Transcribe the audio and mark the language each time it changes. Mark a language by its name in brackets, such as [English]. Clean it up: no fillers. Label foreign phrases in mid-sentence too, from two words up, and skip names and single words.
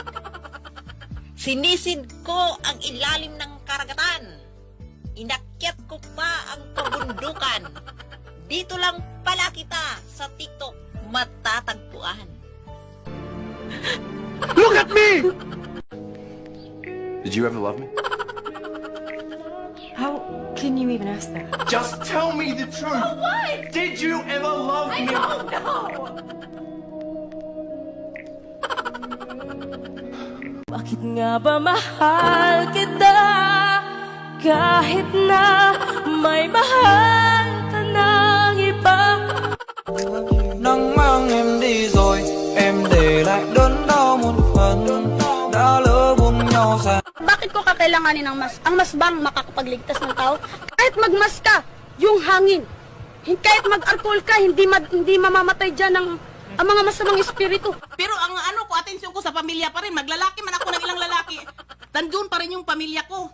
[Filipino] Sinisid ko ang ilalim ng karagatan. Inakyat ko pa ang kabundukan. Dito lang pala kita sa TikTok matatagpuan. [English] Look at me! Did you ever love me? How can you even ask that? Just tell me the truth. What? Did you ever love I me? don't know! [Filipino] Bakit nga ba mahal kita? Kahit na may mahal ka ng iba. [Vietnamese] Nắng mang em đi rồi, em để lại đớn đau một phần. Đã lỡ buông nhau xa. [Filipino] Bakit ko kakailanganin ng mas? Ang mas bang makakapagligtas ng tao? Kahit magmas ka, yung hangin. Kahit mag-alcohol ka, hindi mamamatay dyan ang mga masamang espiritu. Pero ang ano ko, atensyon ko sa pamilya pa rin. Maglalaki man ako ng ilang lalaki. Tandun pa rin yung pamilya ko.